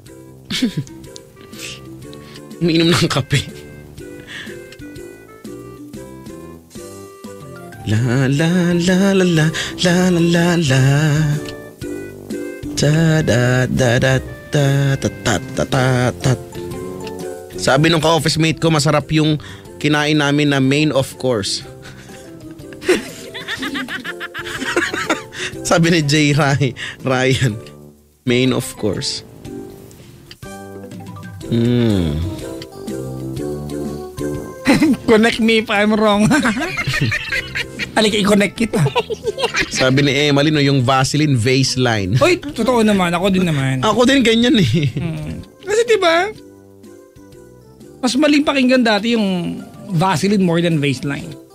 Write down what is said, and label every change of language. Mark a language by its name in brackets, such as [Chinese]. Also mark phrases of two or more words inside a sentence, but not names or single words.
[Filipino] Umiinom ng kape. La la la la la la la la la. Da da da da da ta ta ta ta ta. Sabi nung ka- [English] office mate [Filipino] ko, masarap yung kinain namin na [English] main of course. [Filipino] Sabi ni Jay Ryan, [English] main of course. Connect me if I'm wrong. [Filipino] Halika, i-connect kita. Sabi ni Emily, no, yung Vaseline vase line. Uy, totoo naman. Ako din naman. Ako din ganyan eh. Kasi diba, mas maling pakinggan dati yung Vaseline [English] more than [Filipino] Vaseline.